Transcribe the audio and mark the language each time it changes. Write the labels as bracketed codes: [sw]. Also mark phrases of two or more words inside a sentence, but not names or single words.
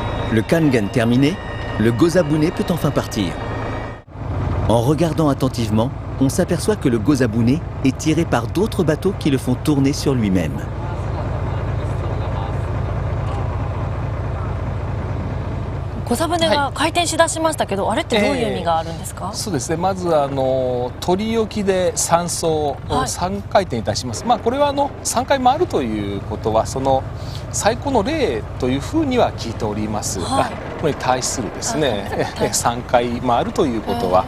[fr] Le Kangen terminé, le Gozabune peut enfin partir. En regardant attentivement, on s'aperçoit que le Gozabune est tiré par d'autres bateaux qui le font tourner sur lui-même. [ja] 小座船が回転しだしましたけど、あれってどういう意味があるんですか？そうですね、まず取り置きで3走を3回転いたします、これは3回回るということはその最高の例というふうには聞いておりますが、これに対するですね3回回るということは、